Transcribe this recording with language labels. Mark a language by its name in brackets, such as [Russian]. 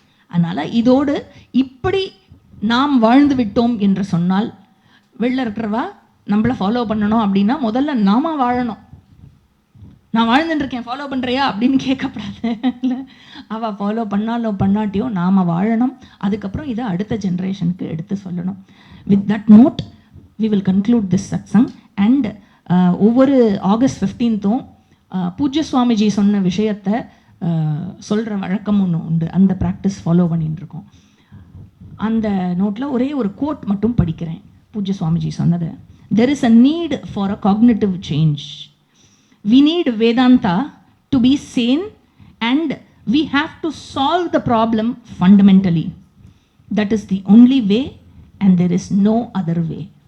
[Tamil] அதனால் இதோடு இப்படி நாம் வாழ்ந்து விட்டோம் என்று சொன்னால், வெளில இருக்கிறவா நம்மளை ஃபாலோ பண்ணணும் அப்படின்னா முதல்ல நாம வாழணும். நான் வாழ்ந்துட்டுருக்கேன், ஃபாலோ பண்ணுறியா அப்படின்னு கேட்கக்கூடாது. இல்லை, அவள் ஃபாலோ பண்ணாலும் பண்ணாட்டியோ நாம் வாழணும். அதுக்கப்புறம் இதை அடுத்த ஜென்ரேஷனுக்கு எடுத்து சொல்லணும். [English] With that note we will conclude this satsang. [Tamil] and ஒவ்வொரு August 15th பூஜ்ய சுவாமிஜி சொன்ன விஷயத்தை சொல்கிற வழக்கம் ஒன்று உண்டு. அந்த ப்ராக்டிஸ் ஃபாலோ பண்ணிட்டு இருக்கோம். அந்த நோட்டில் ஒரே ஒரு கோட் மட்டும் படிக்கிறேன். [English] பூஜ்ய சுவாமிஜி சொன்னது, there is a need for a cognitive change. We need Vedanta to be sane and we have to solve the problem fundamentally. That is the only way and there is no other way.